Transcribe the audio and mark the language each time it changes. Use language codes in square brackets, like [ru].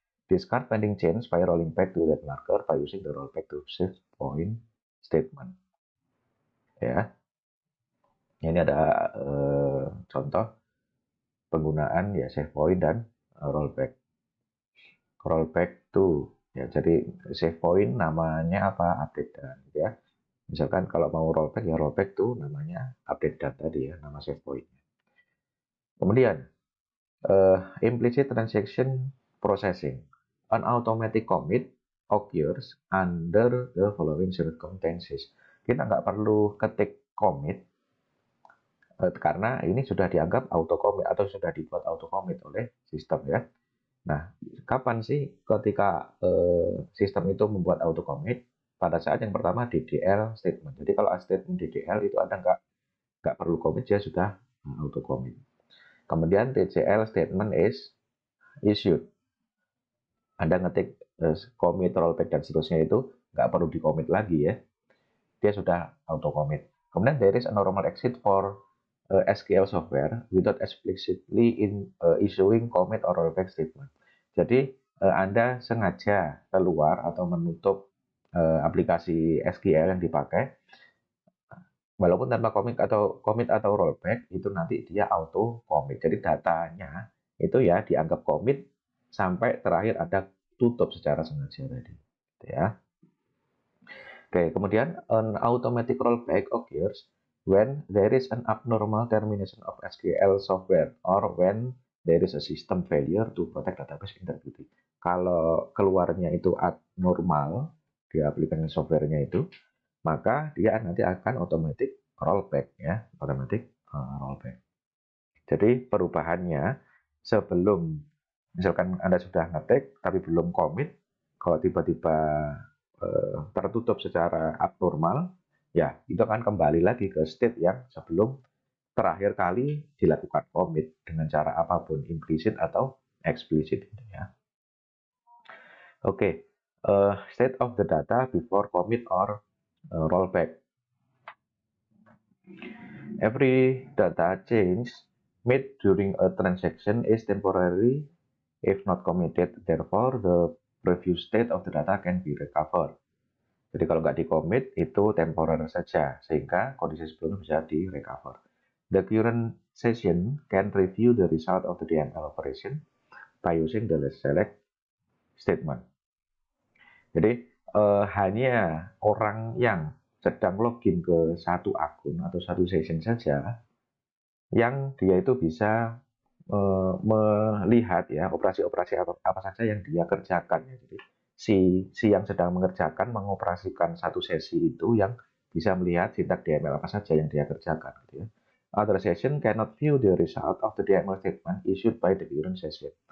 [en] Discard pending change by rolling back to that marker by using the rollback to save point statement. [id] Ya, ini ada contoh penggunaan ya save point dan rollback. Rollback to ya, jadi save point namanya apa, update dan ya. Misalkan kalau mau rollback ya rollback to namanya update data tadi ya, nama save point-nya. [en] Kemudian implicit transaction processing. An automatic commit occurs under the following circumstances. [id] Kita nggak perlu ketik commit karena ini sudah dianggap auto commit atau sudah dibuat auto commit oleh sistem ya. Nah, kapan sih ketika sistem itu membuat auto commit? Pada saat yang pertama DDL statement. Jadi kalau statement DDL itu ada nggak perlu commit, dia sudah auto commit. [en] Kemudian TCL statement is issued. [id] Anda ngetik commit, rollback dan seterusnya itu nggak perlu di commit lagi ya. Dia sudah auto commit. Kemudian [en] there is a normal exit for SQL software without explicitly issuing commit or rollback statement. [id] Jadi Anda sengaja keluar atau menutup aplikasi SQL yang dipakai, walaupun tanpa commit atau rollback itu nanti dia auto commit. Jadi datanya itu ya dianggap commit sampai terakhir ada tutup secara sengaja tadi, gitu ya. [en] Oke, kemudian an automatic rollback occurs when there is an abnormal termination of SQL software or when there is a system failure to protect database integrity. [id] Kalau keluarnya itu abnormal di aplikasi softwarenya itu, maka dia nanti akan automatic rollback ya, automatic rollback. Jadi perubahannya sebelum misalkan Anda sudah ngetik tapi belum commit, kalau tiba-tiba tertutup secara abnormal, ya itu akan kembali lagi ke state yang sebelum terakhir kali dilakukan commit dengan cara apapun, implisit atau eksplisit gitu ya. [en] Oke, state of the data before commit or rollback. Every data change made during a transaction is temporary if not committed. Therefore, the previous state of the data can be recovered. [id] Jadi kalau nggak di-commit itu temporer saja, sehingga kondisi sebelumnya bisa di-recover. [en] The current session can review the result of the DML operation by using the select statement. [id] Jadi hanya orang yang sedang login ke satu akun atau satu session saja yang dia itu bisa melihat ya operasi-operasi apa saja yang dia kerjakan ya. Jadi si yang sedang mengerjakan mengoperasikan satu sesi itu yang bisa melihat sintak DML apa saja yang dia kerjakan gitu ya. [en] Other session cannot view the result of the DML statement issued by the current session.